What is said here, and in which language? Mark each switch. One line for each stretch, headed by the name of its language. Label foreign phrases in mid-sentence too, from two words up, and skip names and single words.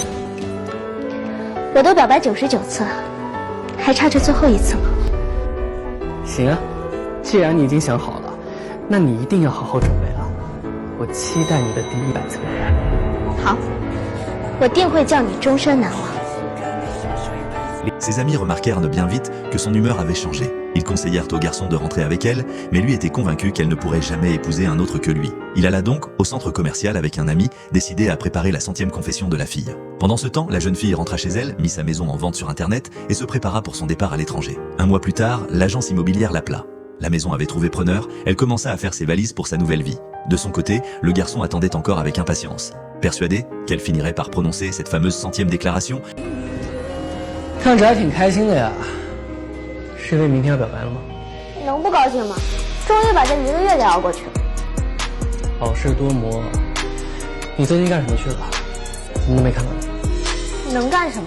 Chinese: 我都表白99次了，还差这最后一次吗？行啊，既然你已经想好了，那你一定要好好准备了。我期待你的第100次表白。好，我定会叫你终身难忘。
French: Ses amis remarquèrent bien vite que son humeur avait changé. Ils conseillèrent au garçon de rentrer avec elle, mais lui était convaincu qu'elle ne pourrait jamais épouser un autre que lui. Il alla donc au centre commercial avec un ami, décidé à préparer la 100e confession de la fille. Pendant ce temps, la jeune fille rentra chez elle, mit sa maison en vente sur internet et se prépara pour son départ à l'étranger. Un mois plus tard, l'agence immobilière l'appela. La maison avait trouvé preneur, elle commença à faire ses valises pour sa nouvelle vie. De son côté, le garçon attendait encore avec impatience. Persuadé qu'elle finirait par prononcer cette fameuse 100e déclaration,
Chinese: 看着还挺开心的呀，是因为明天要表白了吗？能不高兴吗？终于把这1个月给熬过去了。好事多磨，你最近干什么去了？怎么都没看到你？能干什么？